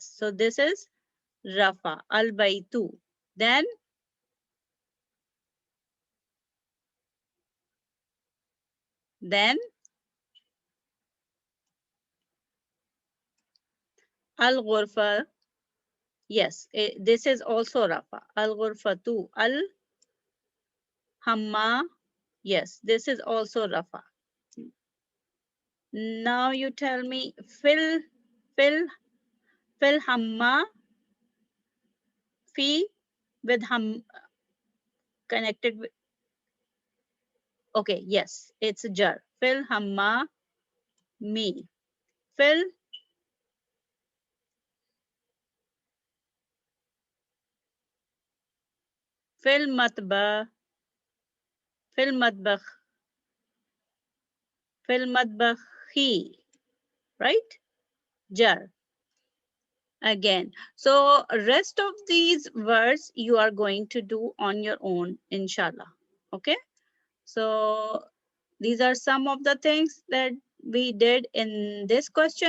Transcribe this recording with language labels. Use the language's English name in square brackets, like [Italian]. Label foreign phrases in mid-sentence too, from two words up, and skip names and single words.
[English] So this is rafa, [Arabic] البيتُ. [English] Then [Arabic] الغرفة. [English] Yes, this is also rafa. [Arabic] الغرفةُ. الحمّام. [English] Yes, this is also rafa. Now you tell me [Arabic] في الحمّام. [English] Fi with ham connected with. Okay, yes, it's a jar. [Arabic] في الحمّامِ. في في المطبخ. في المطبخ. في المطبخِ. [English] Right? Jar. Again. So rest of these words you are going to do on your own, inshallah. Okay. So these are some of the things that we did in this question.